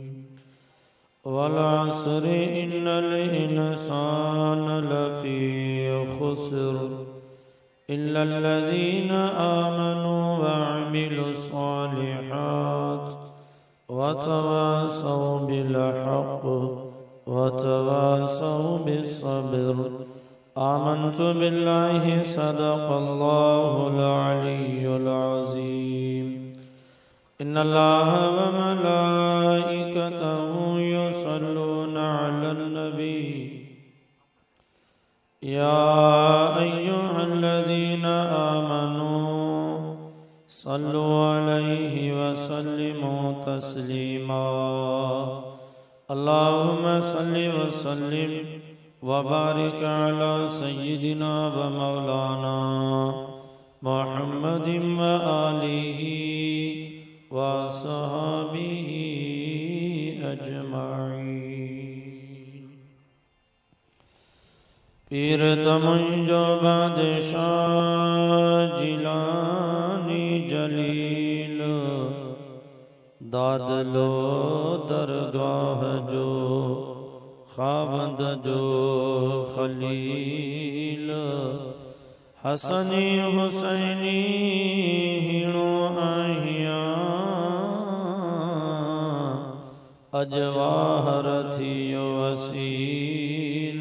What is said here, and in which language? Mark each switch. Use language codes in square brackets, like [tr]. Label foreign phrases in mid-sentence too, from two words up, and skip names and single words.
[ar] والعصر إن الإنسان لفي خسر إلا الذين آمنوا وعملوا الصالحات وتواصوا بالحق وتواصوا بالصبر. آمنت بالله صدق الله العلي العظيم. إن الله وملائكته يصلون على النبي يا أيها الذين آمنوا صلوا عليه وسلموا تسليما. اللهم صل وسلم وبارك على سيدنا ومولانا محمد وآله وأصحابه أجمعين. [sd] پير تمنجو بادشاهه جيلاني جليل ڏاڍلو درگاه جو خاوند جو خليل حسني حسيني هڻو آهيا اجواهر ٿيو وسيل.